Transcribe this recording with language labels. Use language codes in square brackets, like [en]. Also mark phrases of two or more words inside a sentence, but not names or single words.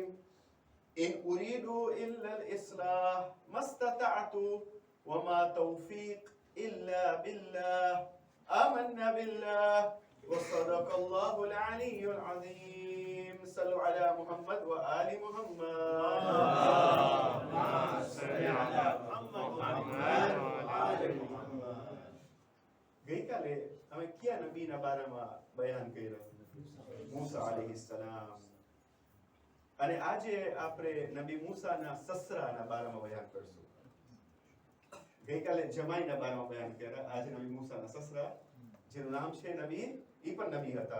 [ar] إن أريد إلا الإصلاح ما استطعت وما توفيق إلا بالله. آمنا بالله وصدق الله العلي العظيم. صلوا على محمد وآل محمد. اللهم صل على محمد وآل محمد. [gu] ગઈકાલે અમે કયા નબીના બારામાં બયાન કર્યું? મૂસા અલૈહિસ્સલામ. અને આજે આપણે નબી મૂસાના સસરાના બારામાં બયાન કરશું. ગઈકાલે જમાઈના બારામાં બયાન કર્યા, આજે નબી મૂસાના સસરા જેનું નામ છે નબી, ઈ પણ નબી હતા.